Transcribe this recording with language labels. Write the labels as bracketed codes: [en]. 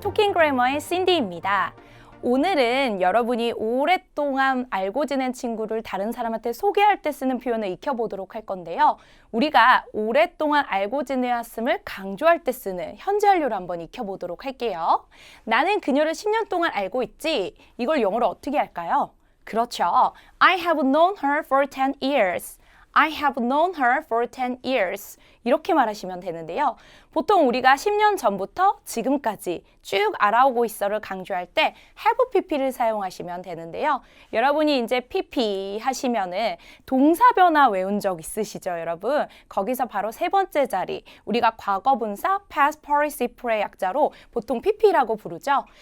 [ko] 토킹 그래머의 신디입니다. 오늘은 여러분이 오랫동안 알고 지낸 친구를 다른 사람한테 소개할 때 쓰는 표현을 익혀보도록 할 건데요. 우리가 오랫동안 알고 지내왔음을 강조할 때 쓰는 현재 완료를 한번 익혀보도록 할게요. 나는 그녀를 10년 동안 알고 있지. 이걸 영어로 어떻게 할까요? 그렇죠. [en] I have known her for 10 years. I have known her for 10 years. [ko] 이렇게 말하시면 되는데요. 보통 우리가 10년 전부터 지금까지 쭉 알아오고 있어를 강조할 때 have pp를 사용하시면 되는데요. 여러분이 이제 pp 하시면은 동사 변화 외운 적 있으시죠, 여러분? 거기서 바로 세 번째 자리, 우리가 과거분사 past participle의 약자로 보통 pp라고 부르죠.